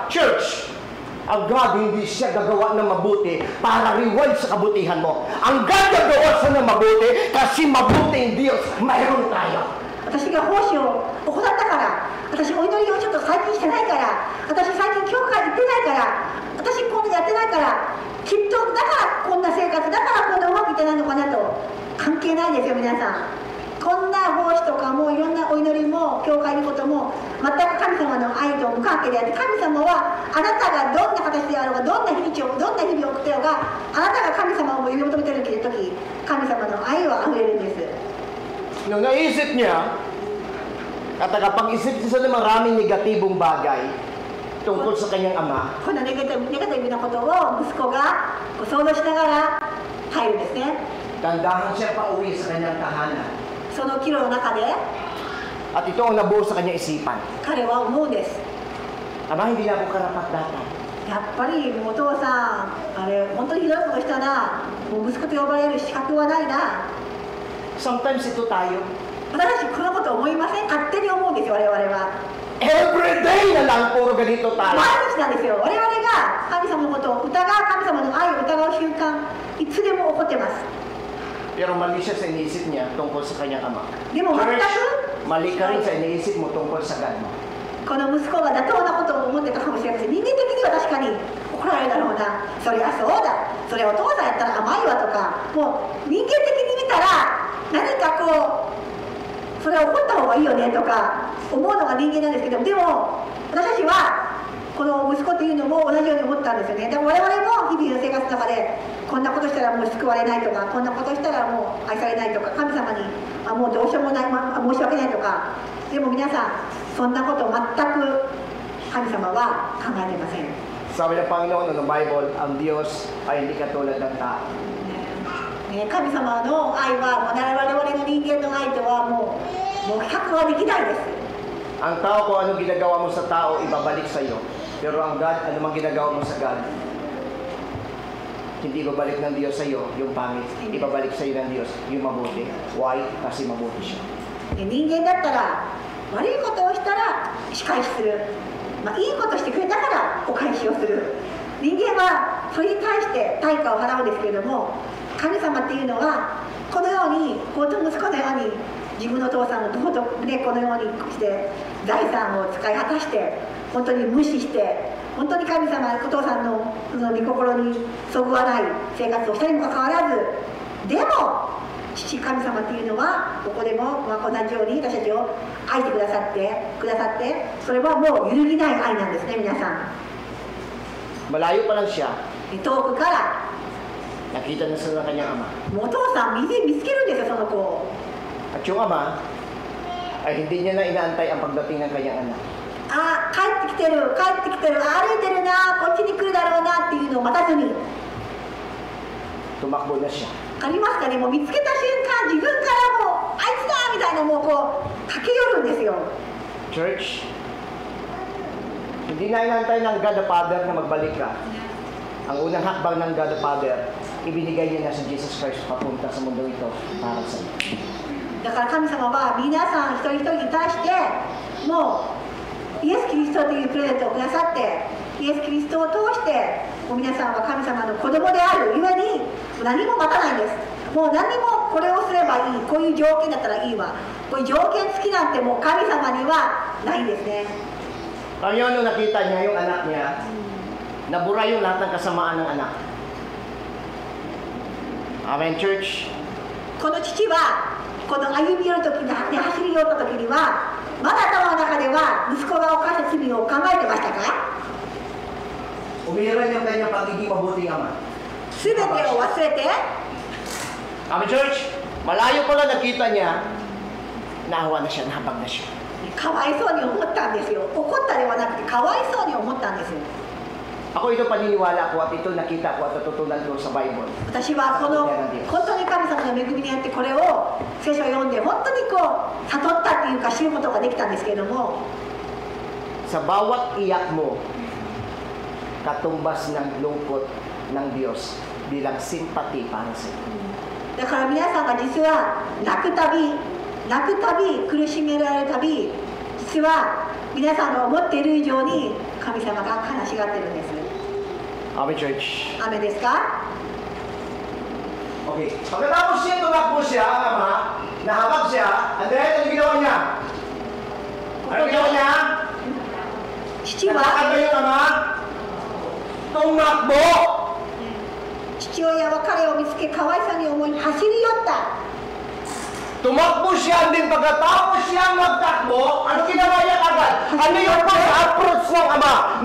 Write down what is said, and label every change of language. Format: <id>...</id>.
<tl>Church, ang God hindi siya gagawa ng mabuti para reward sa kabutihan mo. Ang God gagawa siya ng mabuti kasi mabuting Diyos mayroon tayo.</tl> <ja>私が奉仕を行ったから、私お祈りをちょっと最近してないから、私最近教会行ってないから、私こんなやってないから、きっとだからこんな生活だからこんなうまくいってないのかなと関係ないですよ皆さん。こんな奉仕とかもいろんなお祈りも教会のことも全く神様の愛と無関係であって、神様はあなたがどんな形であろうがどんな日々を送ってようが、あなたが神様を呼び求めている時、神様の愛はあふれるんです。</ja> <tl>Nung naisip niya at nakapag-isip siya ng maraming negatibong bagay tungkol sa kanyang ama,</tl> <ja>こんなネガティブなことを息子が想像しながら入るんですね。</ja> <tl>dandahan siya pa uwi sa kanyang tahanan.</tl> <ja>その岐路の中で</ja> <tl>At ito ang nabuo sa kanyang isipan.</tl> <ja>彼は思うんです。</ja> <tl>Ama, hindi na ako karapat-dapat.</tl> <ja>やっぱりもうお父さん、あれ本当にひどいことしたな、もう息子と呼ばれる資格はないな。</ja> <en>Sometimes</en> <tl>ito tayo.</tl> <ja>私たちこのこと思いません？勝手に思うんですよ、我々は。</ja> <en>Every day</en> <tl>na lang puro ganito tayo.</tl> <ja>毎日なんですよ。我々が神様のことを疑う、神様の愛を疑う瞬間、いつでも起こってます。</ja> <tl>Pero mali siya sa iniisip niya tungkol sa kanyang ama.</tl> <ja>でも全く</ja> <tl>Mali ka rin sa iniisip mo tungkol sa God mo.</tl> <ja>この息子が妥当なことを思ってたかもしれません。人間的には確かに怒られるだろうな、そりゃそうだ、それお父さんやったら甘いわとか、もう人間的に見たら何かこうそれは怒った方がいいよねとか思うのが人間なんですけど、でも私たちはこの息子っていうのも同じように思ったんですよね。でも我々も日々の生活の中でこんなことしたらもう救われないとか、こんなことしたらもう愛されないとか、神様にもうどうしようもない、申し訳ないとか。でも皆さんそんなこと全く神様は考えていません。</ja> <tl>Sabi ng Panginoon ng Bible, ang Diyos ay hindi katulad ng tao.</tl> <ja>神様の愛は我々の人間の愛とはもう比較はできないです。</ja> <tl>Ang tao kung anong ginagawa mo sa tao, ibabalik sa iyo. Pero ang God, anumang ginagawa mo sa God, hindi ibabalik ng Diyos sa iyo yung pangit. Ibabalik sa iyo ng Diyos yung mabuti.</tl> <en>Why?</en> <tl>Kasi mabuti siya.</tl> <ja>人間だったら悪いことをしたら仕返しする、いいことしてくれたからお返しをする。人間はそれに対して対価を払うんですけれども、神様っていうのはこのように息子のように自分のお父さんの道徳でこのようにして財産を使い果たして本当に無視して本当に神様お父さんのその御心にそぐわない生活をしたにもかかわらず、でも父神様っていうのはここでも同じように私たちを愛してくださってそれはもう揺るぎない愛なんですね。皆さん</ja> <tl>Malayo pa lang siya,</tl> <ja>遠くから</ja> <tl>nakita na sa kanyang ama.</tl> <ja>もうお父さん見つけるんですよ、その子を。</ja> <tl>At yung ama, ay hindi niya na inaantay ang pagdating ng kanyang anak.</tl> <ja>あ、帰ってきてる、歩いてるな、こっちに来るだろうなっていうのを待たずに。</ja> <tl>Tumakbo na siya.</tl> <ja>ありますかね、もう見つけた瞬間、自分からもう、あいつだみたいなもうこう、駆け寄るんですよ。</ja> <tl>Church, hindi na inaantay ng God the Father na magbalik ka. Ang unang hakbang ng God the Father, ibinigay niya na si Jesus Christ papunta sa mundo ito para sa iyo.</tl> <ja>だから神様は皆さん一人一人に対してもうイエス・キリストというプレゼントをくださって、イエス・キリストを通してもう皆さんは神様の子供であるゆえに何も待たないんです。もう何もこれをすればいい、こういう条件だったらいいわ、こういう条件付きなんてもう神様にはないんですね。</ja> <tl>Ngayon, nung nakita niya yung anak niya, nabura yung lahat ng kasamaan ng anak.</tl> <en>Amen, church?</en> <ja>この父はこの歩み寄る時に走り寄った時にはまだ頭の中では息子が犯した罪を考えてましたか？</ja> <tl>Umiiral yung kanyang pagiging mabuting ama.</tl> <ja>全てを忘れて</ja> <en>Amen, church?</en> <tl>Malayo pala nakita niya, naawa na siya, nahabag na siya.</tl> <ja>かわいそうに思ったんですよ。怒ったではなくてかわいそうに思ったんですよ。</ja> <tl>Ako ito paniniwala ko at ito nakita ko at natutunan ko sa Bible.</tl> <ja>私はこの本当に神様の恵みにあってこれを聖書を読んで本当にこう悟ったっていうか知ることができたんですけれども、</ja> <tl>Sa bawat iyak mo, katumbas ng lungkot ng Diyos bilang simpati para sa iyo.</tl> <ja>だから皆さんが実は泣くたび苦しめられるたび、実は皆さんが思っている以上に神様が悲しがってるんです。</ja> <en>Amen, church.</en> <ja>雨ですか？</ja> <en>Okay.</en> <tl>Pagkatapos siya, tumakbo siya, ang ama, nahabag siya,</tl> <en>and then,</en> <tl>ano ginawa niya? Ano ginawa niya?</tl> <ja>父は</ja> <tl>Nakakad ba yung ama? Tumakbo!</tl> <ja>父親は彼を見つけ可愛さに思い走り寄った。</ja> <tl>Tumakbo siya, din pagkatapos siya magtakbo, ano ginawa niya agad? Ano yung pag-approach ng ama?</tl>